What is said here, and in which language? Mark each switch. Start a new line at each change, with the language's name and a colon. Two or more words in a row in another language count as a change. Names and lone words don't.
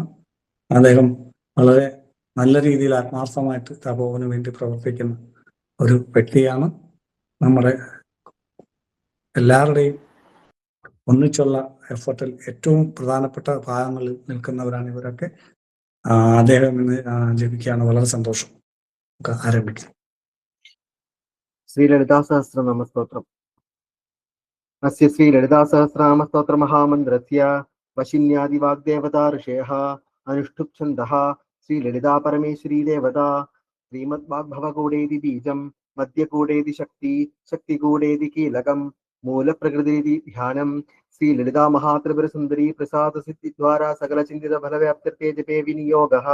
Malayalam: അദ്ദേഹം വളരെ നല്ല രീതിയിൽ ആത്മാർത്ഥമായിട്ട് തപോവന് വേണ്ടി പ്രവർത്തിക്കുന്ന ഒരു വ്യക്തിയാണ്. നമ്മുടെ എല്ലാവരുടെയും ഒന്നിച്ചുള്ള എഫർട്ടിൽ ഏറ്റവും പ്രധാനപ്പെട്ട ഭാഗങ്ങളിൽ നിൽക്കുന്നവരാണ് ഇവരൊക്കെ. അദ്ദേഹം ഇന്ന് ജപിക്കുകയാണ്. വളരെ സന്തോഷം. നമുക്ക് ആരംഭിക്കാം.
Sanskrit: श्रीललितासहस्रनामस्तोत्रम्। अस्य श्रीललितासहस्रनामस्तोत्रमहामन्त्रस्य वशिन्यादिवाग्देवता ऋषयः अनुष्ठुप् छन्दः श्रीललिता परमेश्वरी देवता। श्रीमद्वाग्भवकूडेति बीजं मध्यकूडेति शक्ति शक्तिकूडेति कीलकं मूलप्रकृतिरिति ध्यानं श्रीललिता महात्रिपुरसुन्दरी प्रसादसिद्धिद्वारा सकलचिन्तितफलव्याप्त्यर्थे जपे विनियोगः।